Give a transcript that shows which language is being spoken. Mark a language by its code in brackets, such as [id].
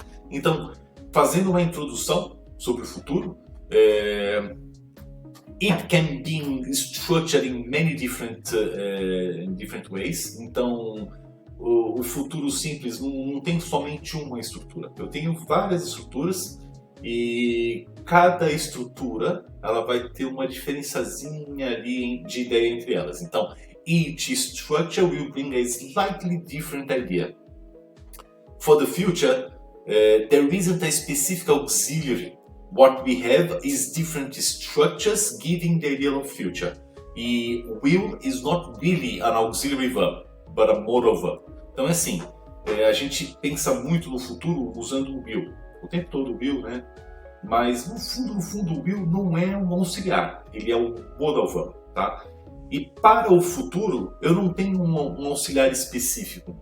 [pt] Então, fazendo uma introdução sobre o futuro, [en] it can be structured in many different ways. [pt] Então, o futuro simples não tem somente uma estrutura. Eu tenho várias estruturas e cada estrutura ela vai ter uma diferençazinha ali de ideia entre elas. [en] Então, each structure will bring a slightly different idea. For the future, there isn't a specific auxiliary. What we have is different structures giving the ideal of future. E will is not really an auxiliary verb, but a modal verb. [pt] Então é assim, a gente pensa muito no futuro usando o will. O tempo todo o will, né? Mas no fundo o will não é um auxiliar, ele é um modal verb, tá? E para o futuro, eu não tenho um auxiliar específico.